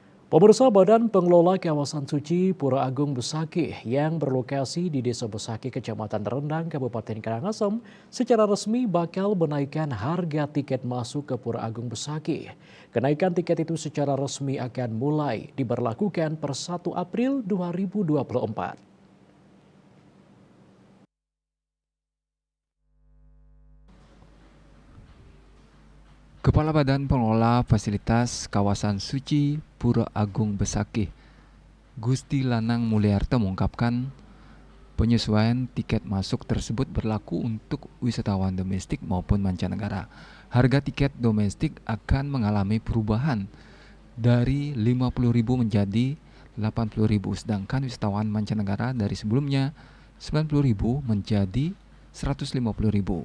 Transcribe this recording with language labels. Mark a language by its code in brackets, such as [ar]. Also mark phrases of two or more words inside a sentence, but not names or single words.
[id] Pemirsa, Badan Pengelola Kawasan Suci Pura Agung Besakih yang berlokasi di Desa Besakih, Kecamatan Rendang, Kabupaten Karangasem, secara resmi bakal menaikkan harga tiket masuk ke Pura Agung Besakih. Kenaikan tiket itu secara resmi akan mulai diberlakukan per 1 April 2024. Kepala Badan Pengelola Fasilitas Kawasan Suci Pura Agung Besakih, Gusti Lanang Mulyarto mengungkapkan penyesuaian tiket masuk tersebut berlaku untuk wisatawan domestik maupun mancanegara. Harga tiket domestik akan mengalami perubahan dari Rp50.000 menjadi Rp80.000, sedangkan wisatawan mancanegara dari sebelumnya Rp90.000 menjadi Rp150.000.